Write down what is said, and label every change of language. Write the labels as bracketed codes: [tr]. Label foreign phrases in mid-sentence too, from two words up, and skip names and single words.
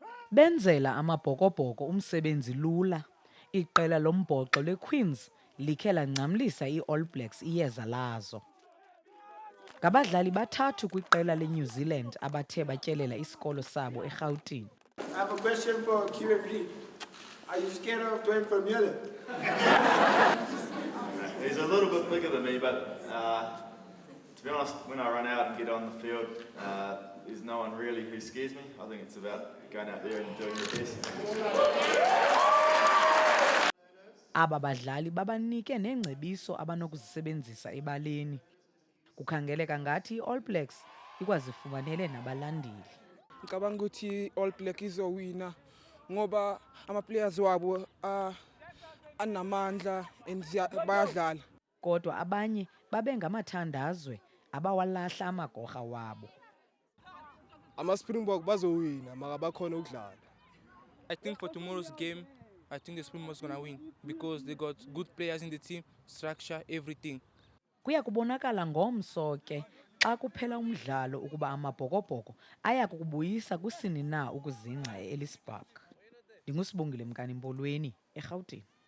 [xh] Benzela amabhokobhoko umsebenzi lula. Iqela lombhoxo leQueens likhe lancamlisa iAll Blacks iyeza lazo. Ngabadlali bathathu kwiqela leNew Zealand abathe batyelela isikolo sabo eRhawutini. [en] I have a question for QFD. Are you scared of Dwayne Vermeulen? He's a little bit bigger than me, but to be honest, when I run out and get on the field, there's no one really who scares me. I think it's about going out there and doing your best. [xh] Aba badlali babanike neengcebiso abanokuzisebenzisa ebaleni. Kukhangeleka ngathi iAll Blacks ikwazifumanele nabalandeli. [zu] Ngicabanga ukuthi All Black izowina ngoba ama-players wabo anamandla and bayadlala. [xh] Kodwa abanye babe ngamathandazwe abawalahla amagorha wabo. [zu] Ama-Springbok bazowina maka bakhona ukudlala. [en] I think for tomorrow's game, I think the Springboks gonna win because they got good players in the team, structure, everything. [xh] Kuya kubonakala ngomso ke xa kuphela umdlalo ukuba amabhokobhoko aya kukubuyisa kusini na ukuzingca eEllis Park. Ndingusibongile Mkani Mbolweni, eRhawutini.